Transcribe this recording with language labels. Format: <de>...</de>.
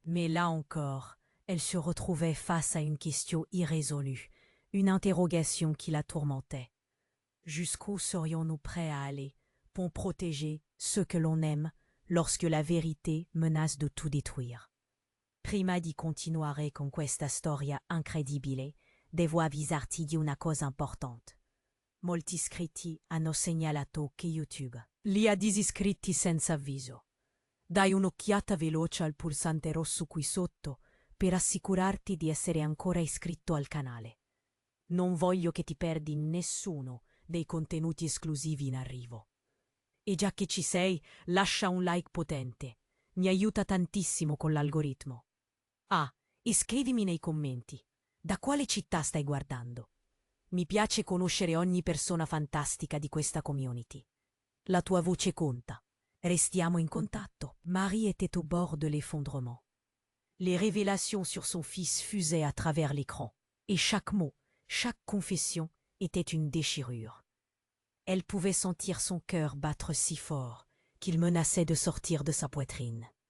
<fr>Mais là encore, elle se retrouvait face à une question irrésolue, une interrogation qui la tourmentait. Jusqu'où serions-nous prêts à aller pour protéger ceux que l'on aime lorsque la vérité menace de tout détruire?</fr> <it>Prima di continuare con questa storia incredibile, devo avvisarti di una cosa importante. Molti iscritti hanno segnalato che YouTube li ha disiscritti senza avviso. Dai un'occhiata veloce al pulsante rosso qui sotto per assicurarti di essere ancora iscritto al canale. Non voglio che ti perdi nessuno dei contenuti esclusivi in arrivo. E già che ci sei, lascia un like potente. Mi aiuta tantissimo con l'algoritmo. Ah, iscrivimi nei commenti. Da quale città stai guardando? Mi piace conoscere ogni persona fantastica di questa community. La tua voce conta. Restiamo in contatto.</it> <fr>Marie était au bord de l'effondrement. Les révélations sur son fils fusaient à travers l'écran, et chaque mot, chaque confession était une déchirure. Elle pouvait sentir son cœur battre si fort qu'il menaçait de sortir de sa poitrine.</fr>